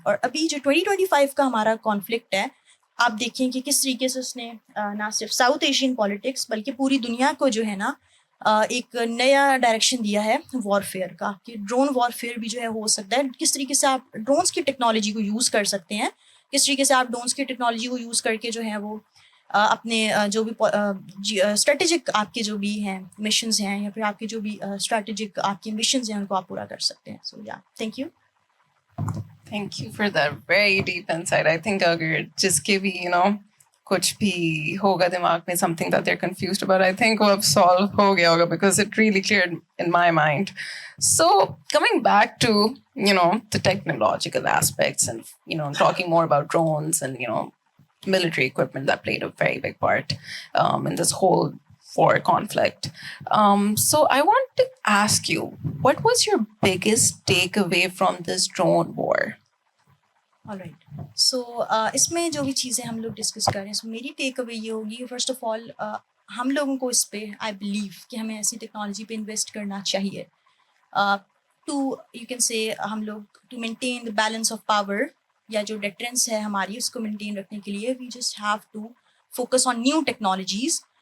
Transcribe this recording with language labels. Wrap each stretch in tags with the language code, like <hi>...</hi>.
<ur>اور ابھی جو 2025 کا ہمارا کانفلکٹ ہے, آپ دیکھیں کہ کس طریقے سے اس نے نہ صرف ساؤتھ ایشین پالیٹکس بلکہ پوری دنیا کو جو ہے نا ایک نیا ڈائریکشن دیا ہے وارفیئر کا, کہ ڈرون وارفیئر بھی جو ہے ہو سکتا ہے. کس طریقے سے آپ ڈرونس کی ٹیکنالوجی کو یوز کر سکتے ہیں, کس طریقے سے آپ ڈرونس کی ٹیکنالوجی کو یوز کر کے جو ہے وہ اپنے جو بھی اسٹریٹجک آپ کے جو بھی ہیں مشنز ہیں یا پھر آپ کے جو بھی اسٹریٹجک آپ کے مشنز ہیں ان کو آپ پورا کر سکتے ہیں.</ur> <en>So yeah thank you. Thank you for that very deep insight. I think</en> <ur>اگر جس کے بھی کچھ بھی ہوگا دماغ میں</ur> <en>something that they're confused about, I think</en> <ur>وہ اب solve ہو گیا ہوگا</ur> <en>because it really cleared in my mind. So coming back to the technological aspects and talking more about drones and military equipment that played a very big part in this whole war conflict. So I want to ask you, what was your biggest takeaway from this drone war? Alright.</en> <ur>سو اس میں جو بھی چیزیں ہم لوگ discuss کر رہے ہیں, سو میری ٹیک اوے یہ ہوگی کہ فرسٹ آف آل ہم لوگوں کو اس پہ</ur> <en>I believe</en> <ur>کہ ہمیں ایسی ٹیکنالوجی پہ انویسٹ کرنا چاہیے ٹو یو کین سے ہم لوگ</ur> <en>to maintain the balance of power</en> <ur>یا جو ڈیٹرنس ہے ہماری اس کو مینٹین رکھنے کے لیے</ur> <en>We just have to focus on new technologies.</en>